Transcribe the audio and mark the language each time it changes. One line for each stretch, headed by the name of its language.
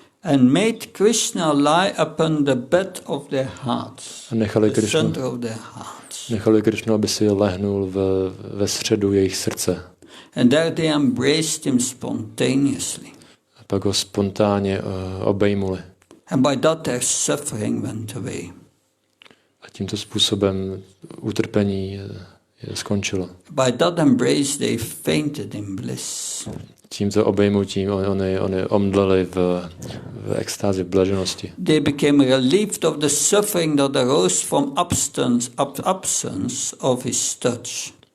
English: And made Krishna lie upon the bed of their hearts. The center of their hearts.
Czech: Nechali Krishnu, aby si lehnul ve středu jejich srdce.
English: And there they embraced him spontaneously.
Czech: A pak ho spontánně obejmuli.
English: And by that their suffering went away.
Czech: A tímto způsobem utrpení skončilo.
English: By that embrace they fainted in bliss.
Czech: Tímto obejmutím oni omdleli v extázi, v blaženosti.
English: They became relieved of the suffering that arose from absence of his touch.